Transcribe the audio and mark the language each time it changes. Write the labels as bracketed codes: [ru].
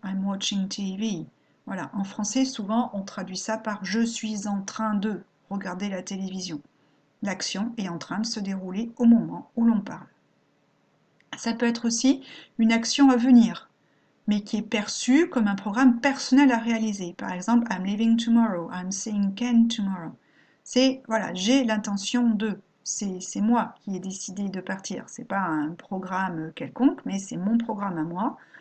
[en] I'm watching TV. [fr] Voilà, en français, souvent, on traduit ça par je suis en train de regarder la télévision. L'action est en train de se dérouler au moment où l'on parle. Ça peut être aussi une action à venir, mais qui est perçue comme un programme personnel à réaliser. Par exemple, [en] I'm leaving tomorrow, I'm seeing Ken tomorrow. [fr] C'est, voilà, j'ai l'intention de. C'est moi qui ai décidé de partir. C'est pas un programme quelconque, mais c'est mon programme à moi.